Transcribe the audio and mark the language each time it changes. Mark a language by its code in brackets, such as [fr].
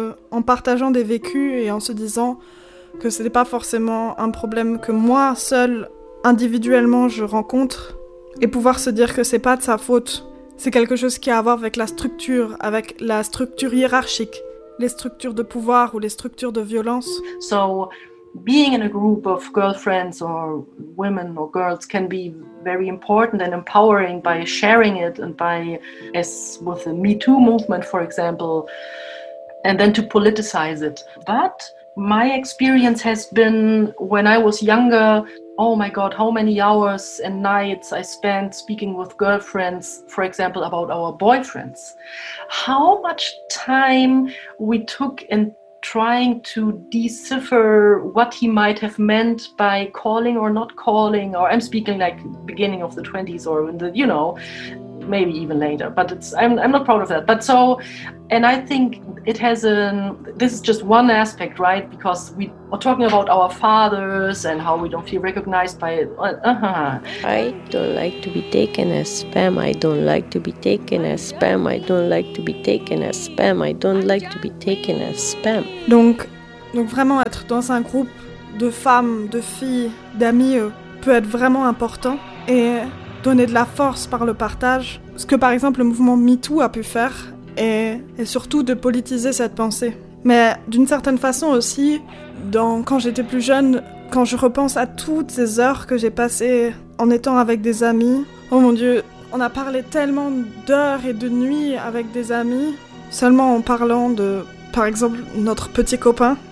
[fr] en partageant des vécus et en se disant que ce n'est pas forcément un problème que moi, seule, individuellement, je rencontre, et pouvoir se dire que c'est pas de sa faute. C'est quelque chose qui a à voir avec la structure hiérarchique, les structures de pouvoir ou les structures de violence. [en] So, being in a group of girlfriends or women or girls can be very important and empowering by sharing it, and by, as with the Me Too movement, for example, and then to politicize it. But my experience has been, when I was younger, oh my God, how many hours and nights I spent speaking with girlfriends, for example, about our boyfriends. How much time we took in trying to decipher what he might have meant by calling or not calling, or I'm speaking like beginning of the 20s or in the, you know, maybe even later, but it's, I'm not proud of that. But so, and I think it has an, this is just one aspect, right? Because we are talking about our fathers and how we don't feel recognized by it. I don't like to be taken as spam. I don't like to be taken as spam. I don't like to be taken as spam. I don't like to be taken as spam. [fr] Donc vraiment être dans un groupe de femmes, de filles, d'amis peut être vraiment important. Et donner de la force par le partage, ce que par exemple le mouvement MeToo a pu faire, et surtout de politiser cette pensée. Mais d'une certaine façon aussi, quand j'étais plus jeune, quand je repense à toutes ces heures que j'ai passées en étant avec des amis, oh mon Dieu, on a parlé tellement d'heures et de nuits avec des amis, seulement en parlant de, par exemple, notre petit copain.